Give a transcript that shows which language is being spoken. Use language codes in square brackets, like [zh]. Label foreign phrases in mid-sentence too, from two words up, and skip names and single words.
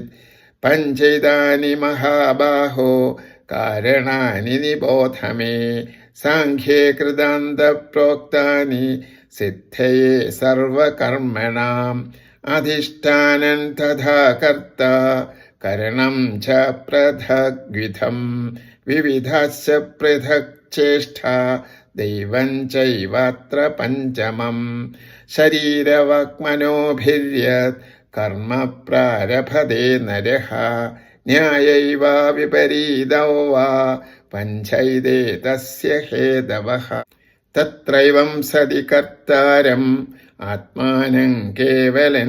[sa] पञ्चैतानि महाबाहो कारणानि निबोध मे साङ्ख्ये कृतान्तप्रोक्तानि सिद्धये सर्वकर्मणाम् अधिष्ठानं तथा कर्ता करणं च पृथग्विधं विविधश्च पृथक् चेष्टा ദൈവം ചൈവത്ര പഞ്ചമം ശരീരവാക്മനോഭിര്യത് കർമ്മ പ്രാരഭതേ നരഃ ന്യായൈവ വിപരീതോ വാ പഞ്ചൈതേ തസ്യ ഹേതവഃ തത്രൈവം സതി കർത്താരം ആത്മാനം കേവലം